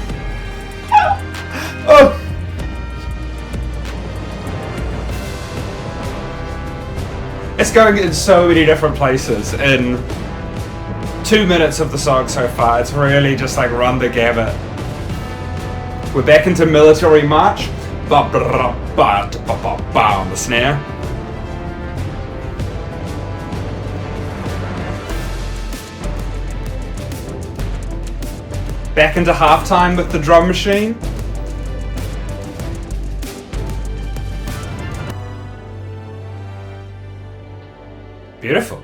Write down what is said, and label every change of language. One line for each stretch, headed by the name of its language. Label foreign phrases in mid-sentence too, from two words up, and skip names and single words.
English: Oh! It's going in so many different places in 2 minutes of the song so far. It's really just like run the gamut. We're back into military march. Ba ba ba ba ba on the snare. Back into halftime with the drum machine. Beautiful.